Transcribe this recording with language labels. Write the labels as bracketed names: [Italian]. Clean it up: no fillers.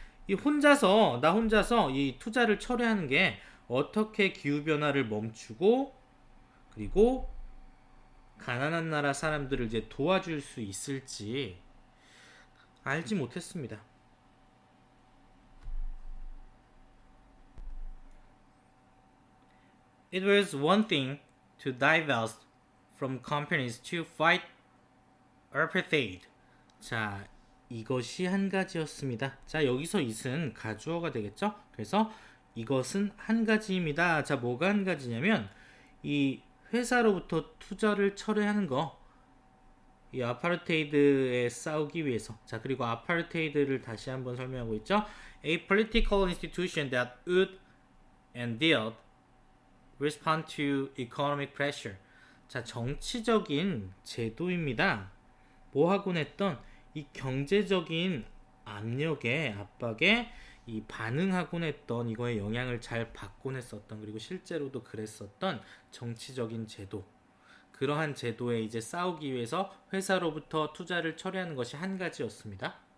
[Korean] 이 나 혼자서 이 투자를 철회하는 게 어떻게 기후변화를 멈추고 그리고 가난한 나라 사람들을 이제 도와줄 수 있을지 알지 못했습니다. [English] It was one thing to divest from companies to fight apartheid. [Korean] 자, 이것이 한 가지였습니다. 자, 여기서 it은 가주어가 되겠죠? 그래서 이것은 한 가지입니다. 자, 뭐가 한 가지냐면 이 회사로부터 투자를 철회하는 거, 이 아파르테이드에 싸우기 위해서. 자, 그리고 아파르테이드를 다시 한번 설명하고 있죠. [English] A political institution that would and did respond to economic pressure. [Korean] 자, 정치적인 제도입니다. 뭐 하곤 했던 이 경제적인 압력에 압박에 이 반응하곤 했던 이거에 영향을 잘 받곤 했었던 그리고 실제로도 그랬었던 정치적인 제도 그러한 제도에 이제 싸우기 위해서 회사로부터 투자를 처리하는 것이 한 가지였습니다.